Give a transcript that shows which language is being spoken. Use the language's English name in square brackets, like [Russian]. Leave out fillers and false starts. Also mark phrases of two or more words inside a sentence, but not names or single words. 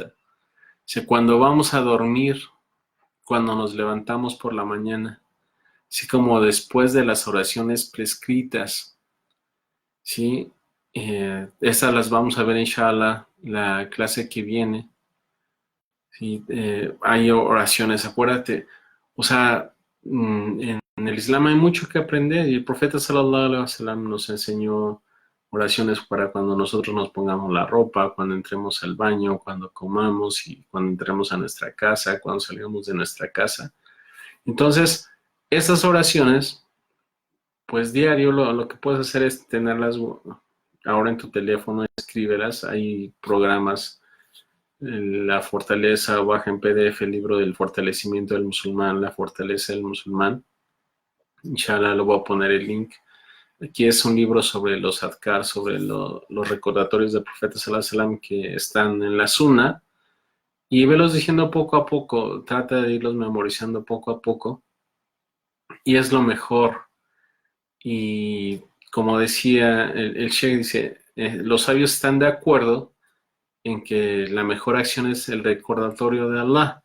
[Spanish] O sea, cuando vamos a dormir, cuando nos levantamos por la mañana, así como después de las oraciones prescritas, ¿sí? Estas las vamos a ver, inshallah, la clase que viene. ¿Sí? Hay oraciones, acuérdate, o sea, en el Islam hay mucho que aprender y el profeta [Arabic] صلى الله عليه وسلم [Spanish] nos enseñó oraciones para cuando nosotros nos pongamos la ropa, cuando entremos al baño, cuando comamos y cuando entremos a nuestra casa, cuando salgamos de nuestra casa. Entonces, estas oraciones, pues diario lo que puedes hacer es tenerlas ahora en tu teléfono, escríbelas, hay programas, la fortaleza, baja en PDF el libro del fortalecimiento del musulmán, la fortaleza del musulmán. Inshallah, lo voy a poner el link. Aquí es un libro sobre los adkar, sobre los recordatorios del profeta [Arabic] صلى الله عليه وسلم [Spanish] que están en la sunna. Y velos diciendo poco a poco, trata de irlos memorizando poco a poco. Y es lo mejor. Y como decía el Sheikh, dice, los sabios están de acuerdo en que la mejor acción es el recordatorio de Allah.